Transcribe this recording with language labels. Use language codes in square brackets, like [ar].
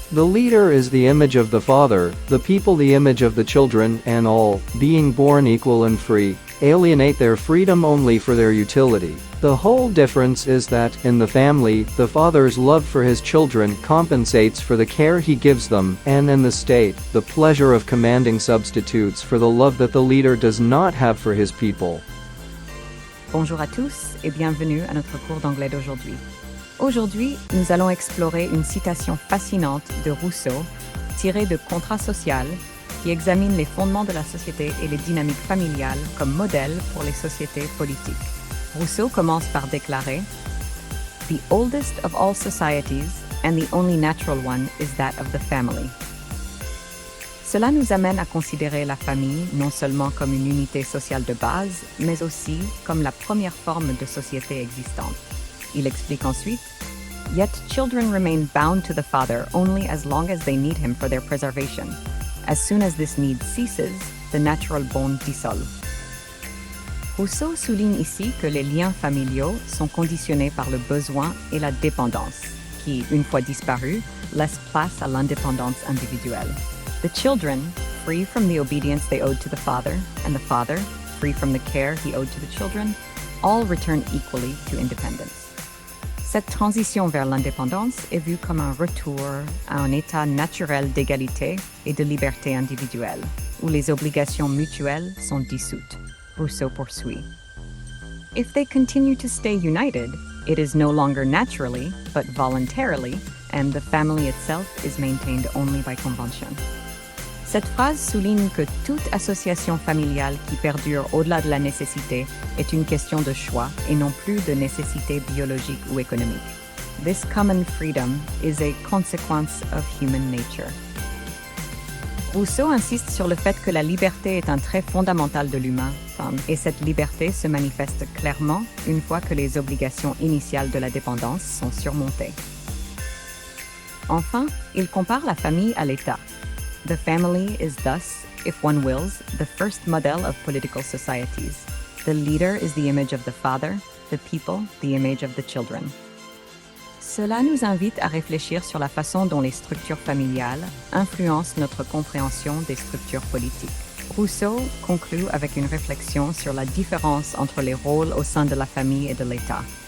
[en] The leader is the image of the father, the people the image of the children, and all, being born equal and free, alienate their freedom only for their utility. The whole difference is that, in the family, the father's love for his children compensates for the care he gives them, and in the state, the pleasure of commanding substitutes for the love that the leader does not have for his people. [fr] Bonjour à tous et bienvenue à notre cours d'anglais d'aujourd'hui. Aujourd'hui, nous allons explorer une citation fascinante de Rousseau, tirée de Contrat social, qui examine les fondements de la société et les dynamiques familiales comme modèle pour les sociétés politiques. Rousseau commence par déclarer « [en] The oldest of all societies and the only natural one is that of the family ». [fr] Cela nous amène à considérer la famille non seulement comme une unité sociale de base, mais aussi comme la première forme de société existante. Il explique ensuite « [en] Yet children remain bound to the father only as long as they need him for their preservation. As soon as this need ceases, the natural bond dissolve. [fr] » Rousseau souligne ici que les liens familiaux sont conditionnés par le besoin et la dépendance, qui, une fois disparus, laissent place à l'indépendance individuelle. [en] The children, free from the obedience they owed to the father, and the father, free from the care he owed to the children, all return equally to independence. [fr] Cette transition vers l'indépendance est vue comme un retour à un état naturel d'égalité et de liberté individuelle, où les obligations mutuelles sont dissoutes. Rousseau poursuit. [en] If they continue to stay united, it is no longer naturally, but voluntarily, and the family itself is maintained only by convention. [fr] Cette phrase souligne que toute association familiale qui perdure au-delà de la nécessité est une question de choix et non plus de nécessité biologique ou économique. [en] This common freedom is a consequence of human nature. [fr] Rousseau insiste sur le fait que la liberté est un trait fondamental de l'humain, et cette liberté se manifeste clairement une fois que les obligations initiales de la dépendance sont surmontées. Enfin, il compare la famille à l'État. [en] The family is thus, if one wills, the first model of political societies. The leader is the image of the father, the people, the image of the children. [fr] Cela nous invite à réfléchir sur la façon dont les structures familiales influencent notre compréhension des structures politiques. Rousseau conclut avec une réflexion sur la différence entre les rôles au sein de la famille et de l'État.